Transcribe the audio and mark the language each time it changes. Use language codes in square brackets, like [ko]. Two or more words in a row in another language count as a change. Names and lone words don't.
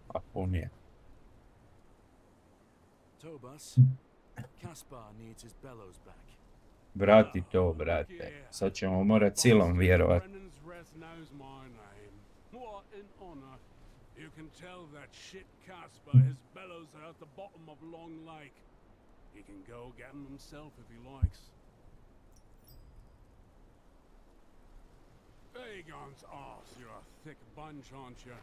[hr] punije. [en] Tobas, Caspar needs his bellows back. [hr] Vrati to, brate. Sad ćemo morat silom vjerovat. [en] Brennan's Wrath knows my name. What an honor. You can tell that shit Caspar his bellows are at the bottom of Long Lake. He can go get them himself if he likes. Aegon's arse, you're a thick bunch, aren't you?